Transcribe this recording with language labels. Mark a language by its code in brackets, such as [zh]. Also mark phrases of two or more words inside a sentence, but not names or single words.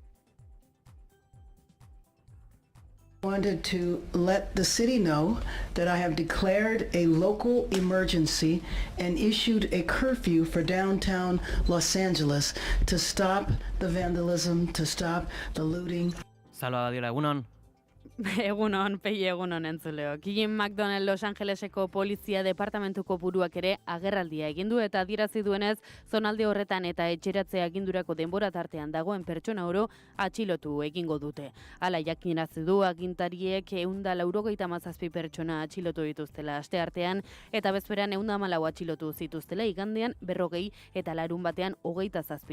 [en] Wanted to let the city know that I have declared a local emergency and issued a curfew for downtown Los Angeles to stop the vandalism, to stop the looting. [eu] Salva Badiola, egunon. Egunon, pei egunon entzuleo. Gillian McDonald Los Angeleseko polizia departamentuko buruak ere agerraldia egin du eta adierazi duenez zonalde horretan eta etxeratzea agindurako denbora tartean dagoen pertsona oro atxilotu egingo dute. Hala jakinazi du agintariek 197 pertsona atxilotu dituztela asteartean eta bezperan 114 atxilotu zituztela igandean 40 eta larun batean 27.